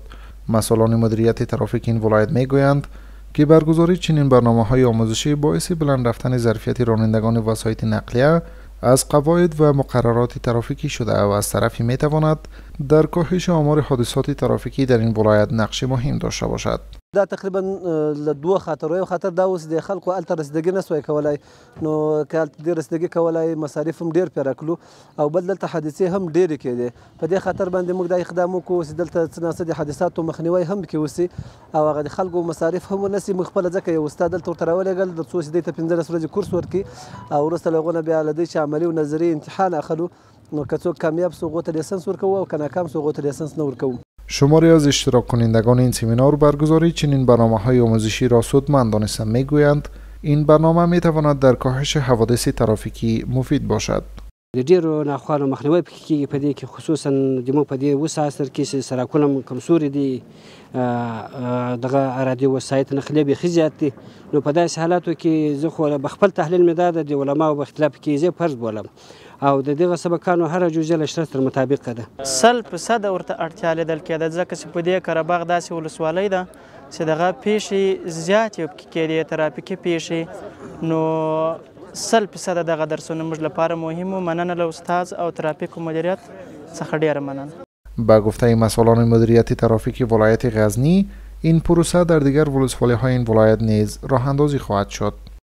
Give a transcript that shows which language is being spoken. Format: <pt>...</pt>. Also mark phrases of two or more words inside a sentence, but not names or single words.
<fa>مسئولان مدیریت ترافیک این ولایت میگویند که برگزاری چنین برنامه‌های آموزشی باعث بلند رفتن ظرفیت رانندگان وسایط نقلیه از قواعد و مقررات ترافیکی شده و از طرفی میتواند در کاهش آمار حادثات ترافیکی در این ولایت نقش مهم داشته باشد.</fa> <ps>دا تقریبا دوه خاطر یو خاطر دا اوس د خلکو الته رسیدګي نسوای کولای نو که د رسیدګي کولای مصارف هم ډیر پیرا کړو او بل دلته حادثې هم ډیرې کېدې په دې خاطر باندې موږ دا اقدام وکړو چې دلته څه ناڅه د حادثاتو مخنیوی هم کې وسي او هغه د خلکو مصارف هم ونسي موږ خپله ځکه یو استاد دلته ورته راولېږل د څو چې دوی ته 15 ورځې کورس ورکړي او وروسته له هغو نه بیا له دوی چې عملي او نظري امتحان اخلو نو که څوک کامیاب سو هغو ته لیسنس ورکوو او که ناکام سو هغو ته لیسنس نه ورکوو.</ps> <fa>شماری از اشتراک کنندگان این سمینار برگزاری چنین برنامه‌های آموزشی را سودمند دانستند. میگویند این برنامه میتواند در کاهش حوادث ترافیکی مفید باشد.</fa> <ps>د ډیرو ناخوالو مخنیوی پکې کیږي په دې کې خصوصا زموږ په دې اوس عصر کې چې سړکونه هم کمزوري دي دغه ارادي وسایط نقلیه بیخي زیات دي نو په داسې حالاتو کې زه خو به خپل تحلیل مې دا د علماو په اختلاف کې زه فرض بولم او د دغه سبقانو هر جزئیه له شرط سره مطابق ده 100% ورته اړتیا لیدل کېده ځکه چې په دې قره باغ داسې ولسوالۍ ده چې دغه پیښې زیاتې پکې کېدې ترافیکي پیښې نو 100% دغه درسونه موږ لپاره مهم و. مننه له استاد او ترافیک مدیریت څخه ډیره مننه.</ps> <fa>با گفته مسئولان مدیریت ترافیک ولایت غزنی این پروسه در دیگر ولسوالی‌های این ولایت نیز راه اندازی خواهد شد.</fa>